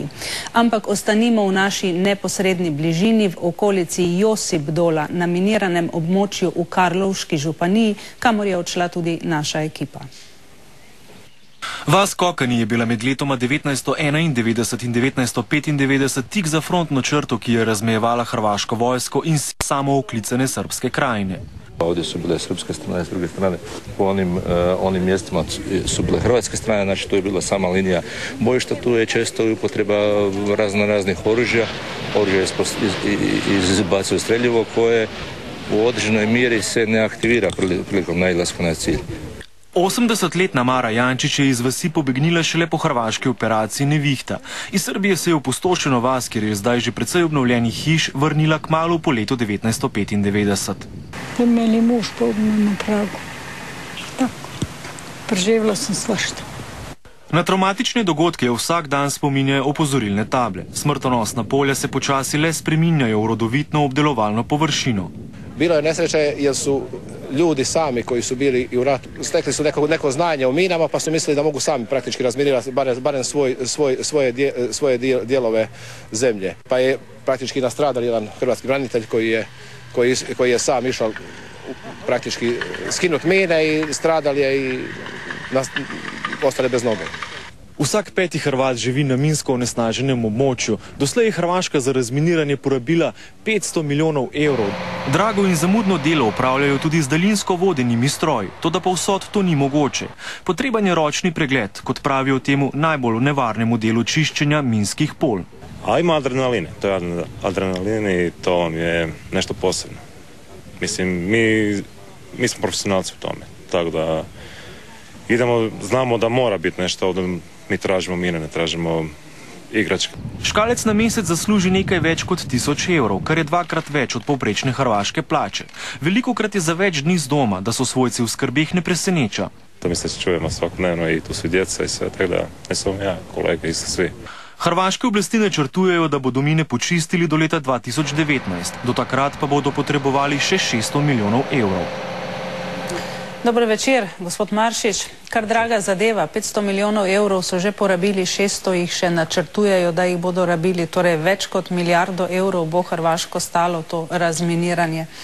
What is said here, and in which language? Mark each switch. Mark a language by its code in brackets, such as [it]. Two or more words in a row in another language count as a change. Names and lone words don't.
[sl] Ampak ostanimo v naši neposredni bližini, v okolici Josipdola, na miniranem območju v Karlovški županiji, kamor je odšla tudi naša ekipa. Vas Kokani je bila med letoma 1991 in 1995 tik za frontno črto, ki je razmejevala hrvaško vojsko in samooklicane srpske krajine. [hr] Ovdje su bile srpske strane, s druge strane po onim mjestima su bile hrvatske strane, znači tu je bila sama linija bojišta, tu je često upotreba raznih oružja izbacuje streljivo koje u određenoj mjeri se ne aktivira prilikom nailaska na cilj. [sl] 80-letna Mara Jančić je iz vasi pobegnila šele po hrvaški operaciji Nevihta. Iz Srbije se je v opustošeno vas, kjer je zdaj že precej obnovljenih hiš, vrnila kmalu po letu 1995. [hr] Meni muž poginil na pragu. [sl] Tako. Preživela sem svašta. Na travmatične dogodke vsak dan spominjajo opozorilne table. Smrtonosna polja se počasi le spreminjajo v rodovitno obdelovalno površino. [hr] Bilo je nesreće jer su ljudi sami koji su bili u ratu, stekli su neko znanje o minama pa su mislili da mogu sami praktički razminirati barem svoje dijelove zemlje. Pa je praktički nastradal jedan hrvatski branitelj koji je sam išao praktički skinut mine i stradal je i ostali bez noge. [sl] Vsak peti Hrvat živi na minsko onesnaženem območju. Doslej je Hrvaška za razminiranje porabila 500 milijonov evrov. Drago in zamudno delo opravljajo tudi z daljinsko vodenimi stroji, toda povsod to ni mogoče. Potreben je ročni pregled, kot pravijo temu najbolj nevarnemu delu čiščenja minskih polj. [hr] A ima adrenaline, to je adrenalin i to vam je nešto posebno. Mislim, mi smo profesionalci u tome, tako da idemo, znamo da mora biti nešto ovdje. Mi tražimo mine, ne tražimo igračke. [sl] Škalec na mesec zasluži nekaj več kot 1000 evrov, kar je dvakrat več od povprečne hrvaške plače. Velikokrat je za več dni z doma, da so svojci v skrbeh ne preseneča. [hr] To mi se čujemo svakodnevno i tu su djeca i sve, tako da ne samo ja, kolege i svi. [sl] Hrvaške oblasti načrtujejo, da bodo mine počistili do leta 2019. Do takrat pa bodo potrebovali še 600 milijonov evrov. Dobro večer, gospod Maršič. Kar draga zadeva, 500 milijonov evrov so že porabili, 600 jih še načrtujejo, da jih bodo rabili, torej več kot milijardo evrov bo Hrvaško stalo to razminiranje.